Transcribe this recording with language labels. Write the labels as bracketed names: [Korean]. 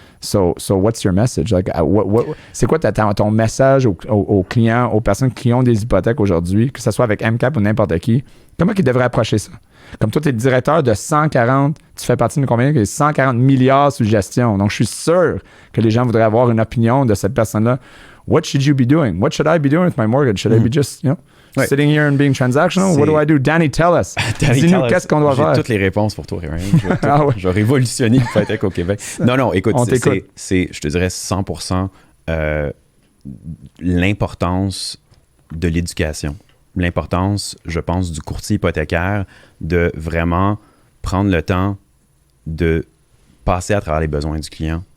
[English] So what's your message? Like, [French] c'est quoi ton message aux clients, aux personnes qui ont des hypothèques aujourd'hui, que ce soit avec MCAP ou n'importe qui? Comment ils devraient approcher ça? Comme toi, tu es le directeur de 140, tu fais partie de combien? 140 milliards sous gestion. Donc, je suis sûr que les gens voudraient avoir une opinion de cette personne-là. [English] What should you be doing? What should I be doing with my mortgage? Should I be just, sitting here and being transactional? What do I do? Danny, tell us. [French] Dis-nous qu'est-ce qu'on doit faire. J'ai toutes les réponses pour toi, Ryan. Je vais révolutionner l'hypothèque au Québec. Non, écoute, c'est, je te dirais 100% l'importance de l'éducation. L'importance, je pense, du courtier hypothécaire de vraiment prendre le temps de passer à travers les besoins du client.